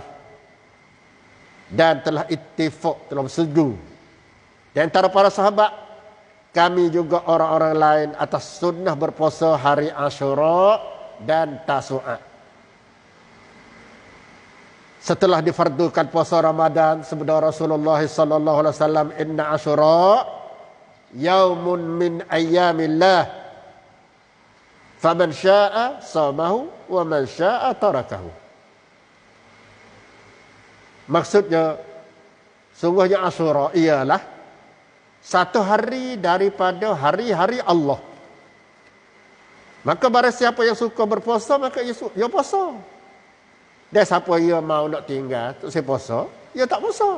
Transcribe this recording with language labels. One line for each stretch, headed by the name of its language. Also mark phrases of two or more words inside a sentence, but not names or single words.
Malay: Dan telah ittifaq, telah bersetuju. Di antara para sahabat, kami juga orang-orang lain atas sunnah berpuasa hari Asyura dan Tasu'a. Setelah difardukan puasa Ramadan, sabda Rasulullah
Arabic: صلى الله عليه وسلم إن عاشوراء يوم من أيام الله. فمن شاء صامه ومن شاء تركه."
Malay: Maksudnya, sungguhnya Asyura ialah satu hari daripada hari-hari Allah. Maka barang siapa yang suka berpuasa, maka ia puasa. Dan siapa ia mau nak tinggal, tak saya puasa, ia tak puasa.